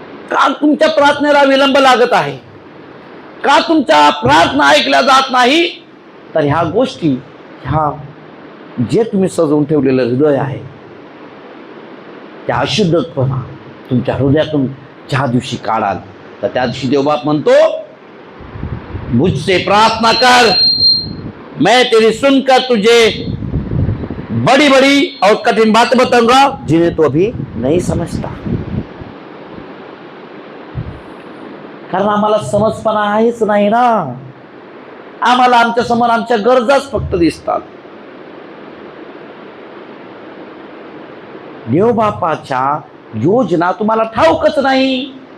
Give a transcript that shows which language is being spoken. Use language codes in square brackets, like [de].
[mr] का तुमच्या प्रार्थनेला विलंब लागत आहे? का तुमच्या प्रार्थना ऐकल्या जात नाही? तर ह्या गोष्टी, ह्या जे तुम्ही सजवून ठेवलेलं हृदय आहे, त्या अशुद्धपणा तुमच्या हृदयातून ज्या दिवशी काढाल तर त्या दिवशी देवबाप म्हणतो, [hi] मुझसे प्रार्थना कर, मैं तेरी सुनकर तुझे बड़ी बड़ी और कठिन बातें बताऊंगा जिन्हें तो अभी नहीं समझता. [mr] कारण आम्हाला समजपणा आहेच नाही ना. आम्हाला आमच्या समोर आमच्या गरजाच फक्त दिसतात. देवबापाच्या योजना तुम्हाला ठाऊकच नाही.